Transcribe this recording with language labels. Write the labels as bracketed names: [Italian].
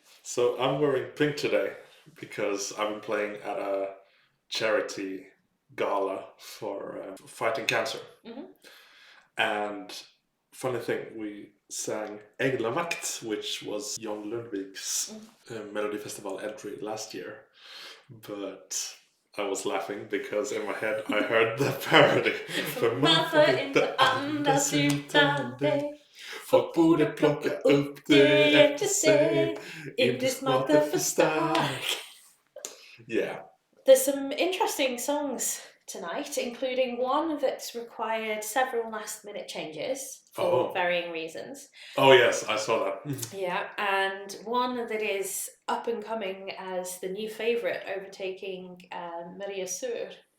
[English] so I'm wearing pink today because I've been playing at a charity gala for fighting cancer. hmm And funny thing, we sang Änglavakt, which was John Lundvik's Melody Festival entry last year. But I was laughing because in my head I heard the parody. [Swedish] För man får inte andas utan dig. Folk borde plocka upp det efter sig. Inte smarta för stark. Yeah. [English] There's some interesting songs tonight, including one that's required several last minute changes for varying reasons. Oh yes, I saw that. Yeah, and one that is up and coming as the new favourite, overtaking Maria Sur.